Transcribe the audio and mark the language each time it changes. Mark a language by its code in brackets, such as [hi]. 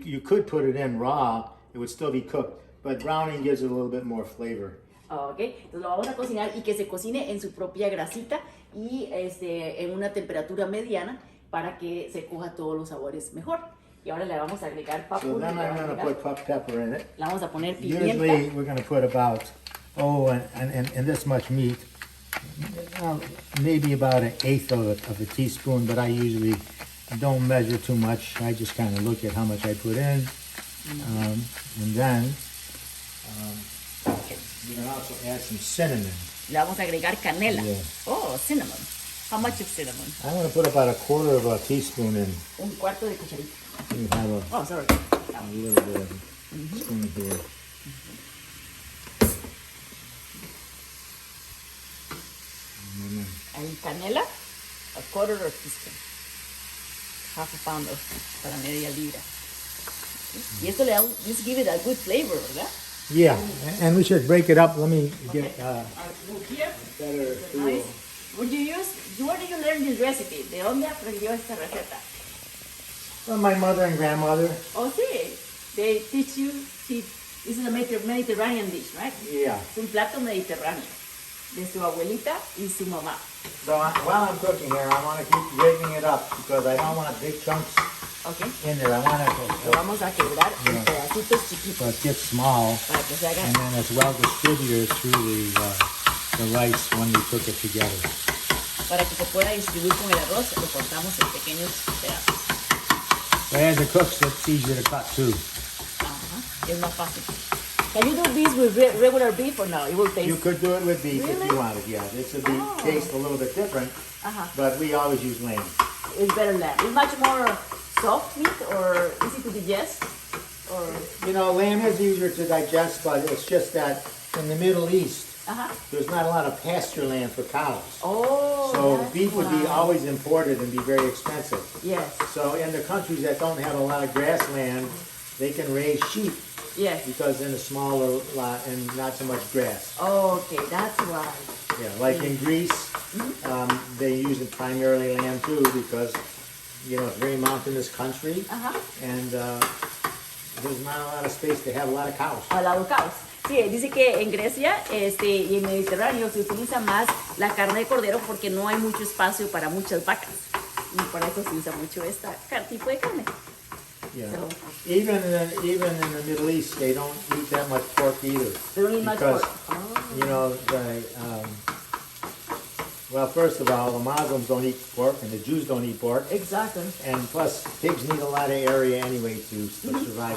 [en] You could put it in raw, it would still be cooked, but browning gives it a little bit more flavor. [es] Ok, entonces lo vamos a cocinar y que se cocine en su propia grasita y en una temperatura mediana para que se coja todos los sabores mejor. Y ahora le vamos a agregar papu. [en] So then I'm going to put pepper in it. [es] Le vamos a poner pimienta. [en] Usually we're going to put about, and this much meat, maybe about 1/8 of a teaspoon, but I usually don't measure too much. I just kind of look at how much I put in. And then you can also add some cinnamon. [es] Le vamos a agregar canela. [en] Yeah. Oh, cinnamon. How much of cinnamon? I'm going to put about 1/4 of a teaspoon in. [es] Un cuarto de cucharita. [en] You have Oh, sorry. a little bit of a spoon here. [es] El canela, [en] 1/4 of a teaspoon. Half a pound [es] para media libra. Y esto le da [en] just give it a good flavor, [es] ¿verdad? [en] Yeah, and we should break it up. Let me get Move here. better tool. Nice. Where did you learn this recipe? [es] ¿De dónde aprendió esta receta? [en] From my mother and grandmother. [es] Oh, sí. [en] They teach you. This is a Mediterranean dish, right? Yeah. [es] Es un plato mediterráneo de su abuelita y su mamá. [en] So while I'm cooking here, I want to keep breaking it up because I don't want big chunks Okay. in there. I want [es] Lo [en] it [es] vamos a quebrar en pedacitos [en] so [es] chiquitos [en] it gets small, [es] para que se haga, [en] and then it's well distributed through the rice when we cook it together. [es] para que se pueda distribuir con el arroz. Lo cortamos en pequeños pedazos. [en] But as it cooks, it's easier to cut too. [es] Ajá. Es más fácil. [en] Can you do this with regular beef or no? It will taste. You could do it with beef if Really? you wanted. Yeah, this would be taste a little bit different, but we always use lamb. It's better lamb. It's much more soft meat or easy to digest. Or Lamb is easier to digest, but it's just that in the Middle East, there's not a lot of pasture land for cows. oh. So that's beef would be why. always imported and be very expensive. Yes. So in the countries that don't have a lot of grassland, they can raise sheep Yes. because in a smaller lot and not so much grass. Okay, that's why. Yeah, like in Greece, they use it primarily lamb too because, you know, it's a very mountainous country and there's not a lot of space to have a lot of cows. [es] A la caos. Sí, dice que en Grecia y en Mediterráneo se utiliza más la carne de cordero porque no hay mucho espacio para muchas vacas. Y por eso se usa mucho tipo de carne. [en] Yeah. So, Even in the Middle East, they don't eat that much pork either. they don't eat much Because, pork. Oh. you know, well, first of all, the Muslims don't eat pork and the Jews don't eat pork. Exactly. And plus, pigs need a lot of area anyway to survive.